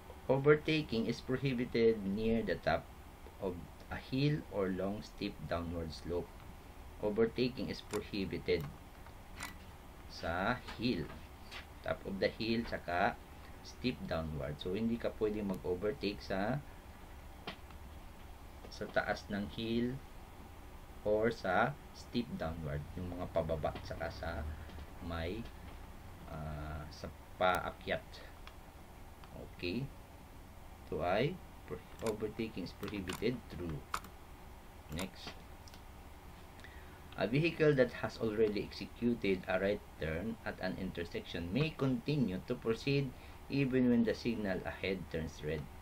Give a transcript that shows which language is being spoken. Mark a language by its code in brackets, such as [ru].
[en] Overtaking is prohibited near the top of a hill or long steep downward slope. Overtaking is prohibited sa hill, top of the hill, saka steep downward. [tl] So, hindi ka pwedeng mag-overtake sa taas ng hill or sa steep downward, yung mga pababa, saka sa may sa paakyat. Okay. [en] So, ay overtaking is prohibited. True. Next. A vehicle that has already executed a right turn at an intersection may continue to proceed even when the signal ahead turns red.